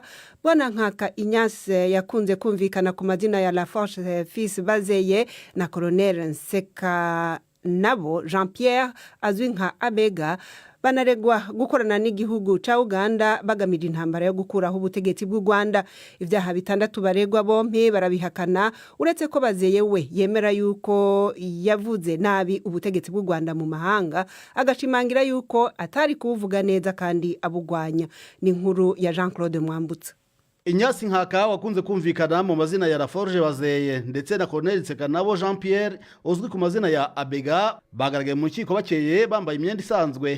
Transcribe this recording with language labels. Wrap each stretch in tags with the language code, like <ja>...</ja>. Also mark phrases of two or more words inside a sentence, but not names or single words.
<rn>Bwana Nkaka Inyase yakunze kumvikana ku mazina ya La Force Fils Bazeye na Colonel Nseka nabo Jean Pierre azwi nka Abega banaregwa gukorana n'igihugu ca Uganda bagamije intambara yo gukuraho ubutegetsi bw'u Rwanda. Ivyaha bitandatu baregwa bompi barabihakana, uretse ko Bazeye we yemera yuko yavuze nabi ubutegetsi bw'u Rwanda mu mahanga, agashimangira yuko atari kuvuga neza kandi abugwanya. Ni inkuru ya Jean Claude Mwambutsa. Inyasi Nkaka wakunze kumvikana mu mazina ya La Forge Bazeye ndetse na Colonel Nseka nabo Jean Pierre uzwi ku mazina ya Abega bagaragaye mu rukiko bakeye bambaye imyenda isanzwe.</rn>